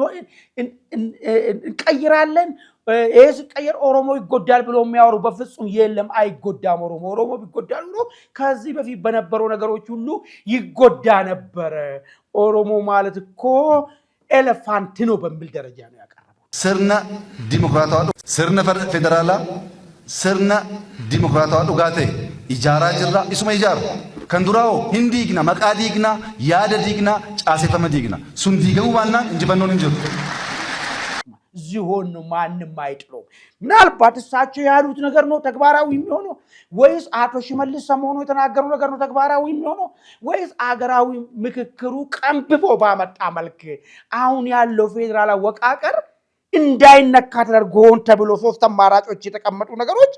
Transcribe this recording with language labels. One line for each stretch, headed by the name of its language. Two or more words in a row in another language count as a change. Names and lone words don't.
Amharic: እንቀይራለን ይሄ ሲቀየር ኦሮሞ ይጎዳል ብሎ የሚያወሩ በፍጹም የለም አይጎዳም። ኦሮሞ ቢጎዳል ኖሮ ከዚህ በፊት በነበረው ነገሮች ሁሉ ይጎዳ ነበር። ኦሮሞ ማለት እኮ ኤሌፋንት ነው በሚል ደረጃ ነው ያቀረበው።
Oromo: sirna dimokiraatawaa sirna federaalaa sirna dimokiraatawaa dhugaa ta'e ijaaraa jirra isuma ijaaru kan duraa'oo hin diigna maqaa diigna yaada diigna caaseffama diigna sun diigamuu baannaan injifannoon hin jiru
Amharic: ዚሆን ነው ማንም አይጥለው። ምናልባት እሳቸው ያሉት ነገር ነው ተግባራዊ የሚሆነው ወይስ አቶ ሽመልስ ሰሞኑ የተናገሩ ነገር ነው ተግባራዊ የሚሆነው ወይስ አገራዊ ምክክሩ ቀንብቦ ባመጣ መልክ አሁን ያለው ፌዴራል አወቃቀር እንዳይነካ ተደርጎ ተብሎ ሶስት አማራጮች የተቀመጡ ነገሮች